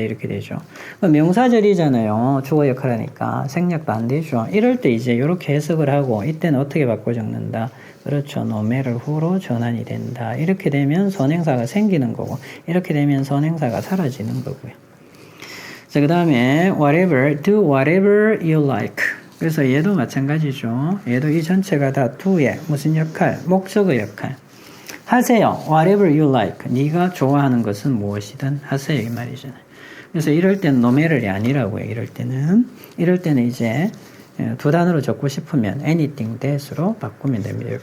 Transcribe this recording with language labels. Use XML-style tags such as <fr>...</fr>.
<ko>이렇게 되죠. 명사절이잖아요. 주어 역할 하니까. 생략도 안 되죠. 이럴 때 이제 이렇게 해석을 하고, 이때는 어떻게 바꿔 적는다? 그렇죠. no matter who로 전환이 된다. 이렇게 되면 선행사가 생기는 거고, 이렇게 되면 선행사가 사라지는 거고요. 자, 그 다음에</ko> <en>whatever, do whatever you like.</en> <ko>그래서 얘도 마찬가지죠. 얘도 이 전체가 다 do의 무슨 역할? 목적의 역할. 하세요.</ko> <en>Whatever you like.</en> <ko>네가 좋아하는 것은 무엇이든 하세요. 이 말이잖아요. 그래서 이럴 때는 no matter이 아니라고요. 이럴 때는 이제 두 단어로 적고 싶으면 anything that으로 바꾸면 됩니다.</ko>